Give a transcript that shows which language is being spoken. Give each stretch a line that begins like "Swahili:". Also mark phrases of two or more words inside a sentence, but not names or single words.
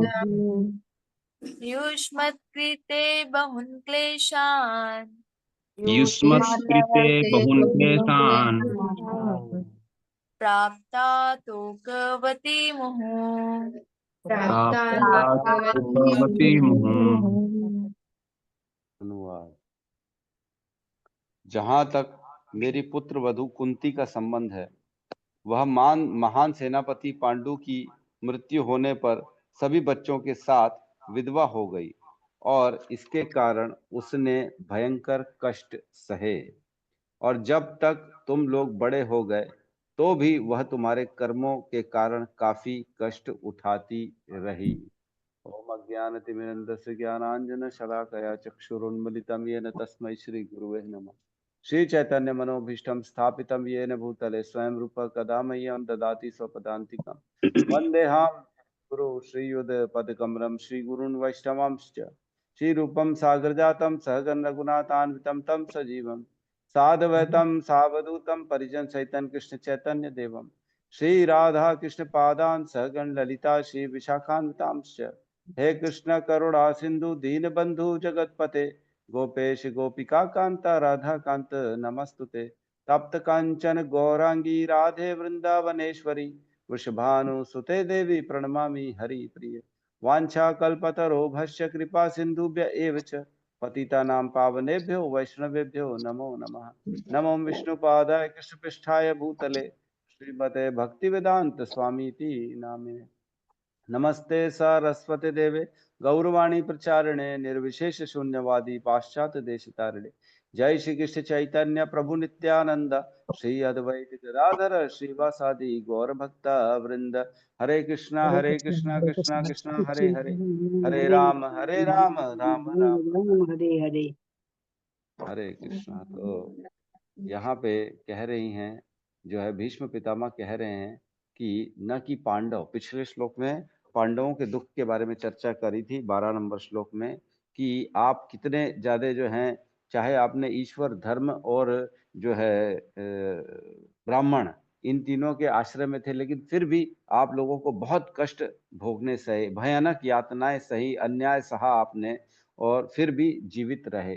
Sanskrit: युष्मत्कृते बहुन् क्लेशान् युष्मत्कृते बहून् क्लेशान् प्राप्ता तोकवती मुहुः प्राप्ता शोकवती मुहुः।
Hindi: अनुवाद। जहां तक मेरी पुत्र वधु कुंती का संबंध है, वह महान सेनापति पांडु की मृत्यु होने पर सभी बच्चों के साथ विधवा हो गई और इसके कारण उसने भयंकर कष्ट सहे। और जब तक तुम लोग बड़े हो गए तो भी वह तुम्हारे कर्मों के कारण काफी कष्ट उठाती रही।
Sanskrit: ओम अज्ञानतिमिरन्धस्य ज्ञानांजन शलाकया चक्षुरुन्मिलितं येन तस्मै श्री गुरुवे नमः। श्री चैतन्य मनोभीष्टं स्थापितं येन भूतले स्वयं रूप कदा मह्यं ददाति स्वपदान्तिकं। वन्देऽहं गुरु श्रीयुतपदकमलं श्रीगुरून् वैष्णवांश्च श्रीरूपं साग्रजातं सहगण रघुनाथान्वितं तं सजीवं साद्वैतं सावधूतं परिजन सहितं कृष्ण चैतन्य देवं श्री राधा कृष्ण पादान् सहगण ललिता श्री विशाखान्वितांश्च। हे कृष्ण करुणा सिंधु दीन बंधु जगतपते गोपेश गोपिका कांता राधा कांत नमस्तुते। तप्त कांचन गौरांगी राधे वृंदावनेश्वरी वृषभानुसुते देवी प्रणमामि हरि प्रिय। वाञ्छाकल्पतरो भस्य कृपा सिन्धुभ्य एव च पतितानां पावनेभ्यो वैष्णवेभ्यो नमो नमः। नमो विष्णुपादाय कृष्णपृष्ठाय भूतले श्रीमते भक्तिवेदांत स्वामीति नामिने। नमस्ते सरस्वती देवे गौरवाणी प्रचारिणे निर्विशेष शून्यवादी पाश्चात्य देश तारिणे। जय श्री कृष्ण चैतन्य प्रभु नित्यानंद श्री अद्वैत गदाधर श्रीवासादि गौर भक्ता वृंद। हरे कृष्णा कृष्णा कृष्णा हरे हरे, हरे राम राम राम हरे हरे। हरे कृष्णा।
Hindi: तो यहाँ पे कह रही हैं, जो है भीष्म पितामह कह रहे हैं कि न कि पांडव, पिछले श्लोक में पांडवों के दुख के बारे में चर्चा करी थी 12 नंबर श्लोक में, कि आप कितने ज्यादा जो हैं, चाहे आपने ईश्वर धर्म और जो है ब्राह्मण इन तीनों के आश्रय में थे, लेकिन फिर भी आप लोगों को बहुत कष्ट भोगने सहे, भयानक यातनाएं सही, अन्याय सहा आपने और फिर भी जीवित रहे।